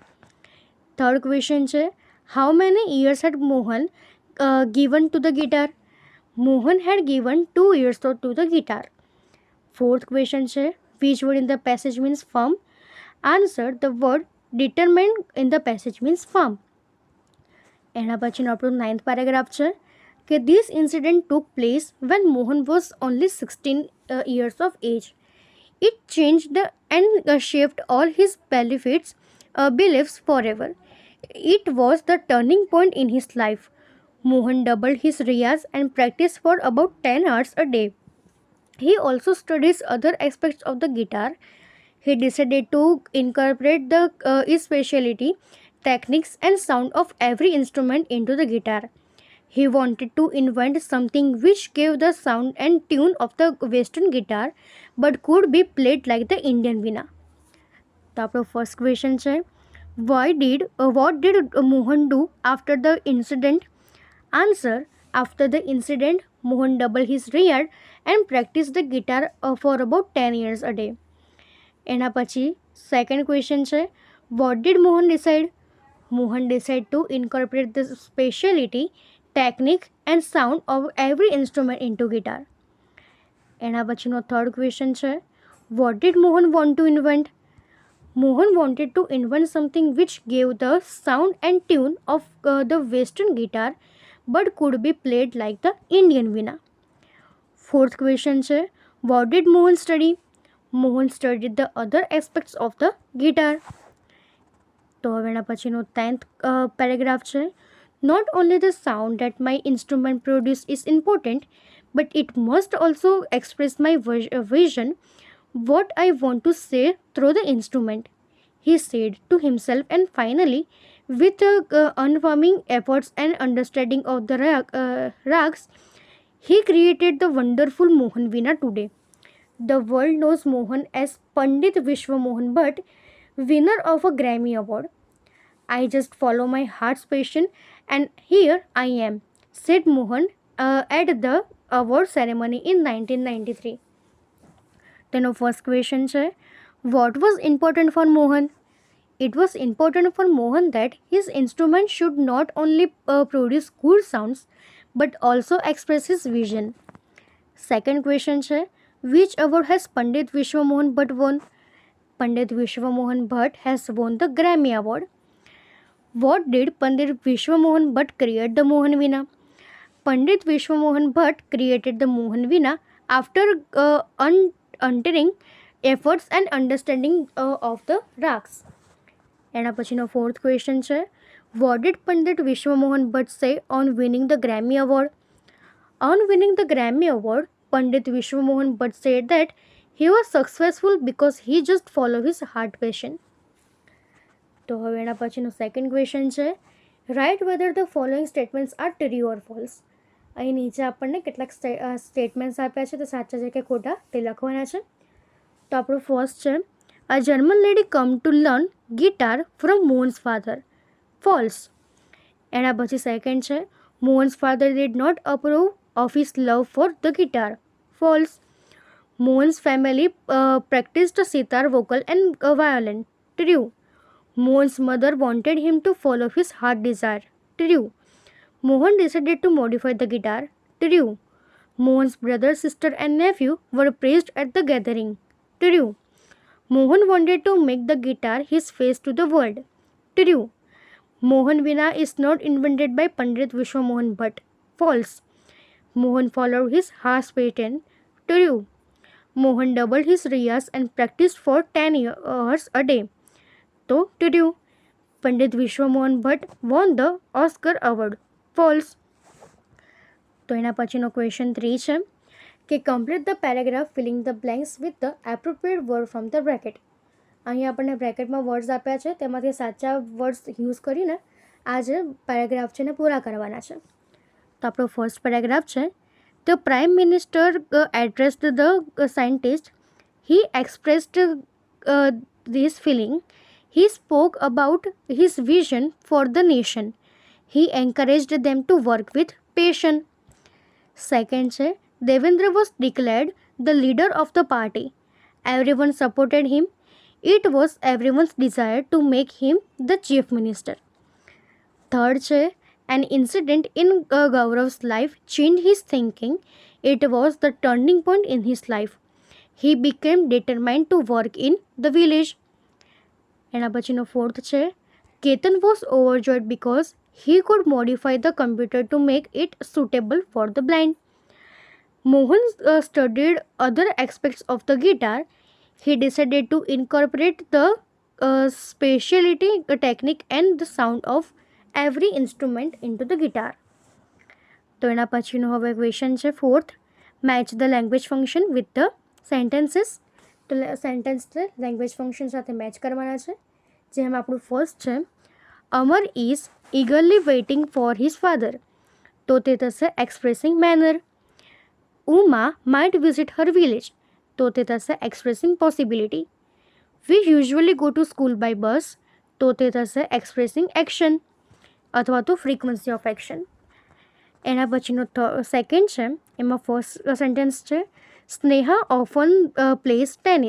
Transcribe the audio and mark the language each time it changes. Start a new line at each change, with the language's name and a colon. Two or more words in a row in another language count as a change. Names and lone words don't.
English: Third question છે, how many years had Mohan given to the guitar? Mohan had given 2 years to the guitar. Fourth question છે, which word in the passage means firm? Answer, the word determined in the passage means firm.
Gujarati: એના પછીનો આપણો 9th પેરેગ્રાફ છે, કે
English: this incident took place when Mohan was only 16 years of age. It changed and shaped all his beliefs forever. It was the turning point in his life. Mohan doubled his riyaz and practiced for about 10 hours a day. He also studies other aspects of the guitar. He decided to incorporate the speciality, techniques and sound of every instrument into the guitar. He wanted to invent something which gave the sound and tune of the Western guitar but could be played like the Indian Veena.
Gujarati: તો આપણો
English: first question
Gujarati: છે,
English: what did Mohan do after the incident? Answer, after the incident, Mohan doubled his riyaz and practiced the guitar for about 10 years a day.
Gujarati: એના પછી
English: second question
Gujarati: છે,
English: what did Mohan decide? Mohan decided to incorporate the speciality, technique and sound of every instrument into guitar.
Gujarati: એના પછીનો
English: third question
Gujarati: છે,
English: what did Mohan want to invent? Mohan wanted to invent something which gave the sound and tune of the Western guitar but could be played like the Indian Veena. Fourth question છે, what did Mohan study? Mohan studied the other aspects of the guitar.
Gujarati: તો હવે એના પછીનો 10th પેરેગ્રાફ છે,
English: not only the sound that my instrument produce is important, but it must also express my vision, what I want to say through the instrument, he said to himself, and finally, with unwarming efforts and understanding of the rags, he created the wonderful Mohan Veena today. The world knows Mohan as Pandit Vishwa Mohan Bhatt, winner of a Grammy Award. I just follow my heart's passion, and here I am, said Mohan at the award ceremony in 1993. તેનો ફર્સ્ટ ક્વેશ્ચન છે, what was important for Mohan? It was important for Mohan that his instrument should not only produce good sounds but also express his vision. Second question છે, which award has Pandit Vishwa Mohan Bhatt won? Pandit Vishwa Mohan Bhatt has won the Grammy Award. What did Pandit Vishwa Mohan Bhatt create the Mohan Veena? Pandit Vishwa Mohan Bhatt created the Mohan Veena after uttering efforts and understanding of the rags. એના પછીનો ફોર્થ ક્વેશ્ચન છે, what did Pandit Vishwa Mohan Bhatt say on winning the Grammy Award? On winning the Grammy Award, Pandit Vishwa Mohan Bhatt said that he was successful because he just followed his heart passion.
Gujarati: તો હવે એના પછીનો
English: second question છે, write whether the following statements are true or false.
Gujarati: અહીં નીચે આપણને કેટલાક સ્ટેટમેન્ટ્સ આપ્યા છે, તો સાચા છે કે ખોટા તે લખવાના છે. તો આપણું
English: ફર્સ્ટ છે, a German lady come to learn guitar from Mohan's father. ફોલ્સ.
Gujarati: એના પછી
English: સેકન્ડ છે, Mohan's father did not approve of his love for the guitar. ફોલ્સ. Mohan's family practised sitar vocal and violin. ટ્રુ. Mohan's mother wanted him to follow his heart desire. True. Mohan decided to modify the guitar. True. Mohan's brother, sister and nephew were praised at the gathering. True. Mohan wanted to make the guitar his face to the world. True. Mohan Veena is not invented by Pandit Vishwa Mohan Bhatt. False. Mohan followed his heart's pattern. True. Mohan doubled his riyas and practiced for 10 hours a day. તો ટ્રુ. Pandit Vishwa Mohan Bhatt won the Oscar award. ફોલ્સ.
Gujarati: તો એના પછીનો
English: ક્વેશ્ચન 3
Gujarati: છે કે
English: complete the paragraph filling the blanks with the appropriate word from the bracket.
Gujarati: અહીં આપણને બ્રેકેટમાં વર્ડ્સ આપ્યા છે, તેમાંથી સાચા વર્ડ્સ યુઝ કરીને આ જે પેરેગ્રાફ છે એને પૂરા કરવાના છે. તો આપણો
English: first paragraph છે, the Prime Minister addressed the scientist. he expressed this feeling. He spoke about his vision for the nation. He encouraged them to work with passion. Second છે, Devendra was declared the leader of the party. Everyone supported him. It was everyone's desire to make him the chief minister. Third છે, an incident in Gaurav's life changed his thinking. It was the turning point in his life. He became determined to work in the village.
Gujarati: એના પછીનો
English: ફોર્થ છે, Ketan was overjoyed because he could modify the computer to make it suitable for the blind. Mohan studied other aspects of the guitar. He decided to incorporate the specialty, the technique and the sound of every instrument into the guitar.
Gujarati: તો એના પછીનો હવે
English: ક્વેશ્ચન છે fourth, match the language function with the sentences.
Gujarati: તો સેન્ટેન્સને
English: language function
Gujarati: સાથે મેચ કરવાના છે, જેમ આપણું ફર્સ્ટ છે,
English: Amar is eagerly waiting for his father.
Gujarati: તો તે થશે
English: expressing manner. ઉમા might visit her village.
Gujarati: તો તે થશે
English: expressing possibility. We usually go to school by bus.
Gujarati: તો તે થશે
English: expressing action
Gujarati: અથવા તો
English: frequency of action.
Gujarati: એના પછીનો
English: સેકન્ડ
Gujarati: છે, એમાં
English: first sentence છે, Sneha often plays tennis.